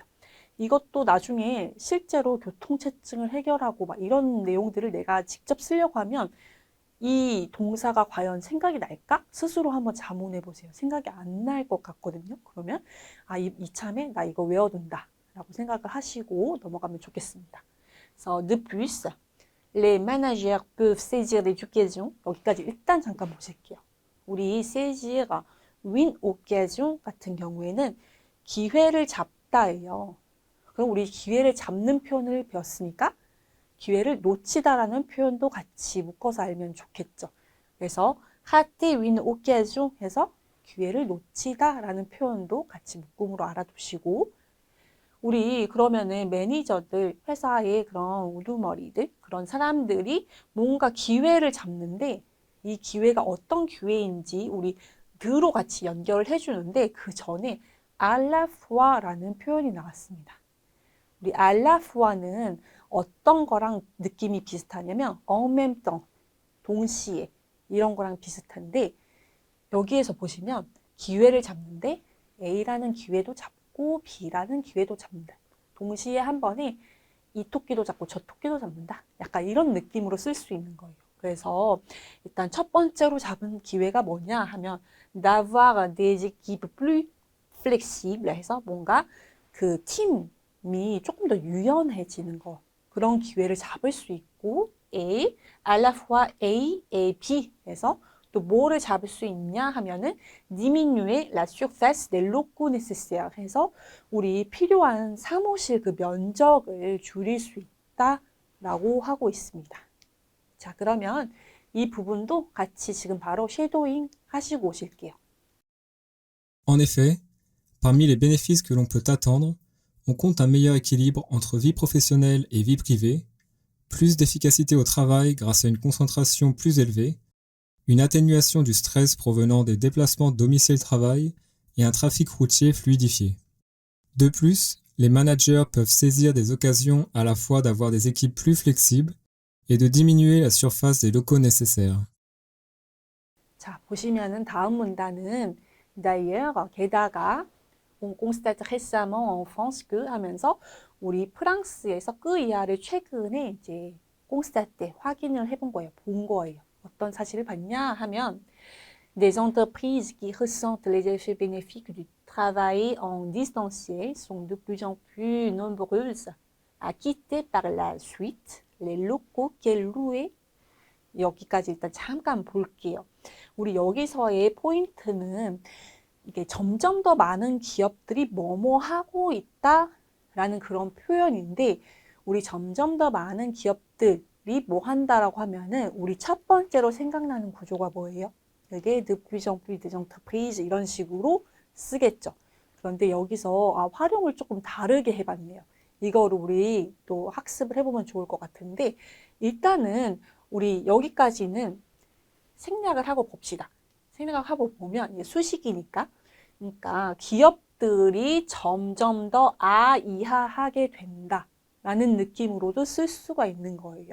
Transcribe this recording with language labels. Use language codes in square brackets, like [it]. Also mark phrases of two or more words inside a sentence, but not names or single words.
[ko] 이것도 나중에 실제로 교통체증을 해결하고 막 이런 내용들을 내가 직접 쓰려고 하면 이 동사가 과연 생각이 날까? 스스로 한번 자문해 보세요. 생각이 안 날 것 같거든요. 그러면 이참에 나 이거 외워둔다 라고 생각을 하시고 넘어가면 좋겠습니다. [fr] 그래서 de plus, les managers peuvent saisir des occasions. [ko] 여기까지 일단 잠깐 보실게요. 우리 [fr] saisir, win occasion [ko] 같은 경우에는 기회를 잡다예요. 그럼 우리 기회를 잡는 표현을 배웠으니까 기회를 놓치다라는 표현도 같이 묶어서 알면 좋겠죠. 그래서 [fr] rater une occasion [ko] 해서 기회를 놓치다라는 표현도 같이 묶음으로 알아두시고 우리 그러면은 매니저들, 회사의 그런 우두머리들, 그런 사람들이 뭔가 기회를 잡는데 이 기회가 어떤 기회인지 우리 드로 같이 연결을 해주는데 그 전에 [fr] à la fois [ko] 라는 표현이 나왔습니다. 우리 [fr] à la fois [ko] 는 어떤 거랑 느낌이 비슷하냐면 [fr] en même temps, [ko] 동시에 이런 거랑 비슷한데 여기에서 보시면 기회를 잡는데 A라는 기회도 잡고 B라는 기회도 잡는다. 동시에 한 번에 이 토끼도 잡고 저 토끼도 잡는다. 약간 이런 느낌으로 쓸 수 있는 거예요. 그래서 일단 첫 번째로 잡은 기회가 뭐냐 하면 [fr] d'avoir des équipes plus flexibles [ko] 해서 뭔가 그 팀이 조금 더 유연해지는 거. 그런 기회를 잡을 수 있고 A, [fr] à la fois [ko] A, A, B 해서 또 뭐를 잡을 수 있냐 하면은 [fr] diminuer la surface des locaux nécessaires [ko] 해서 우리 필요한 사무실 그 면적을 줄일 수 있다라고 하고 있습니다. 자, 그러면 이 부분도 같이 지금 바로 쉐도잉 하시고 오실게요. [fr] En effet, parmi les bénéfices que l'on peut attendre, on compte un meilleur équilibre entre vie professionnelle et vie privée, plus d'efficacité au travail grâce à une concentration plus élevée, une atténuation du stress provenant des déplacements domicile-travail et un trafic routier fluidifié. De plus, les managers peuvent saisir des occasions à la fois d'avoir des équipes plus flexibles et de diminuer la surface des locaux nécessaires. [ko] 자, 보시면은 다음 문단은 d'ailleurs, 게다가 [fr] on constate récemment en France que [ko] 하면서 우리 프랑스에서 그 이하를 최근에 이제 constate 확인을 해본 거예요. 본 거예요. 어떤 사실을 봤냐 하면 [fr] des entreprises qui ressentent les effets bénéfiques du travail en distanciel sont de plus en plus nombreuses à quitter par la suite les locaux qu'elles louaient. [ko] 여기까지 일단 잠깐 볼게요. 우리 여기서의 포인트는 이게 점점 더 많은 기업들이 뭐뭐 하고 있다라는 그런 표현인데 우리 점점 더 많은 기업들이 뭐 한다라고 하면은 우리 첫 번째로 생각나는 구조가 뭐예요? [fr] 이게 de plus en plus des entreprises [ko] 이런 식으로 쓰겠죠. 그런데 여기서 활용을 조금 다르게 해봤네요. 이거를 우리 또 학습을 해보면 좋을 것 같은데 일단은 우리 여기까지는 생략을 하고 봅시다. 생략을 하고 보면 이게 수식이니까 그러니까 기업들이 점점 더 이하하게 된다라는 느낌으로도 쓸 수가 있는 거예요.